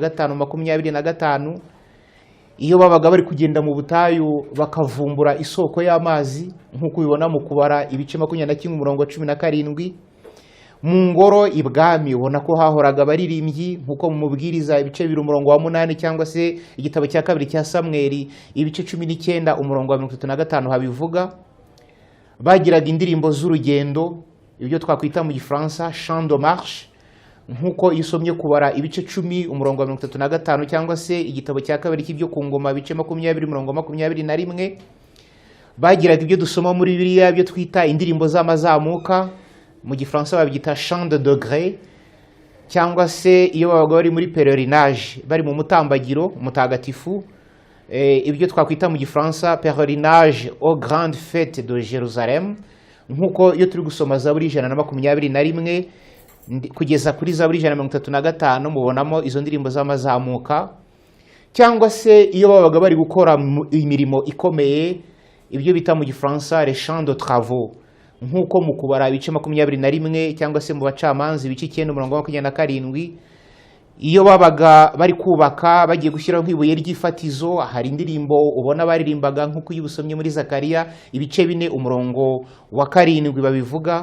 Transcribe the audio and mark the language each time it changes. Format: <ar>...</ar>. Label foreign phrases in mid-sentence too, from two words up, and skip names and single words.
<rw>15:25, iyo babaga bari kugenda mu butayu bakavumbura isoko y'amazi nk'uko ubibona mu Kubara ibice 21 umurongo wa 17, mu ngoro ibwami ubona ko hahoraga abaririmbyi nk'uko mu Mubwiriza ibice 2 umurongo wa 8 cyangwa se igitabo cya kabiri cya Samweli ibice 19 umurongo wa 35 habivuga. Bagiraga indirimbo z'urugendo, ibyo twakwita mu Gifaransa</rw> <fr>chant de marche,</fr> <rw>nk'uko isomye Kubara ibice 10 umurongo wa 35 cyangwa se igitabo cya kabiri cy'ibyo ku ngoma ibice 20 umurongo wa 21. Bagiraga ibyo dusoma muri Bibiliya byo twita indirimbo z'amazamuka, mu Gifaransa babyita</rw> <fr>chant de degré,</fr> <rw>cyangwa se iyo babaga bari muri pèlerinage bari mu mutambagiro mutagatifu, ibyo twakwita mu Gifaransa</rw> <fr>pèlerinage aux grandes fêtes de Jérusalem,</fr> <rw>nk'uko iyo turi gusoma Zaburi 121 kugeza kuri Zaburi 135 mubonamo izo ndirimbo z'amazamuka. Cyangwa se iyo babaga bari gukora imirimo ikomeye, ibyo bita mu Gifaransa</rw> <fr>les chants de travaux,</fr> <rw>nk'uko mu Kubara ibice 21 cyangwa se mu Bacamanza ibice 9 umurongo wa 27, iyo babaga bari kubaka bagiye gushyiraho nk'ibuye ry'ifatizo, hari indirimbo ubona baririmbaga nk'uko yibusomye muri Zakariya ibice 4 umurongo wa 7 babivuga.</rw>